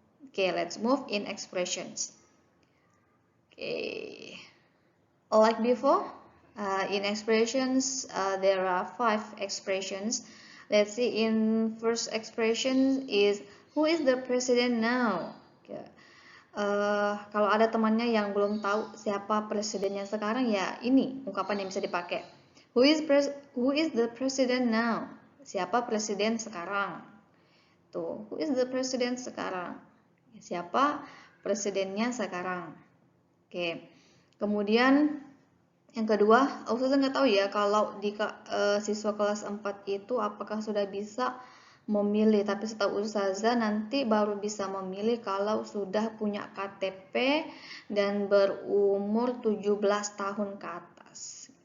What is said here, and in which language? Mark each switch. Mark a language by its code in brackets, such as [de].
[en] Okay, let's move in expressions. Okay, like before, in expressions, there are 5 expressions. Let's see, in first expression is, who is the president now? Okay. [id] Kalau ada temannya yang belum tahu siapa presidennya sekarang, ya ini ungkapan yang bisa dipakai. [en] Who is the president now? [id] Siapa presiden sekarang? [en] Tuh, who is the president sekarang? [id] Siapa presidennya sekarang? Oke. Kemudian yang kedua, Ustazah nggak tahu ya kalau di siswa kelas 4 itu apakah sudah bisa memilih, tapi setahu Ustazah nanti baru bisa memilih kalau sudah punya KTP dan berumur 17 tahun ke atas.